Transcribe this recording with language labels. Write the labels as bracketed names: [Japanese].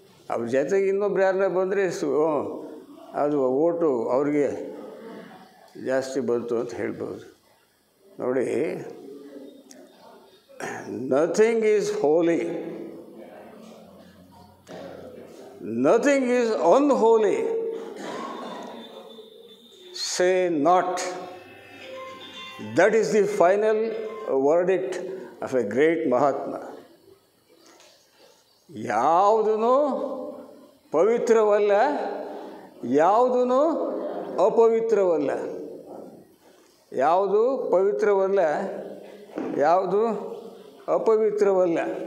[Kannada] ಅವ್ರ ಜೊತೆಗೆ ಇನ್ನೊಬ್ರು ಯಾರನ್ನ ಬಂದರೆ ಅದು ಓಟು ಅವ್ರಿಗೆ ಜಾಸ್ತಿ ಬಂತು ಅಂತ ಹೇಳ್ಬೋದು. [English] ನೋಡಿ, nothing is holy, nothing is unholy. Say not. That is the final verdict of a great Mahatma. [Kannada] ಯಾವುದೂ ಪವಿತ್ರವಲ್ಲ, ಯಾವುದೂ ಅಪವಿತ್ರವಲ್ಲ. ಯಾವುದು ಪವಿತ್ರವಲ್ಲ, ಯಾವುದು ಅಪವಿತ್ರವಲ್ಲ.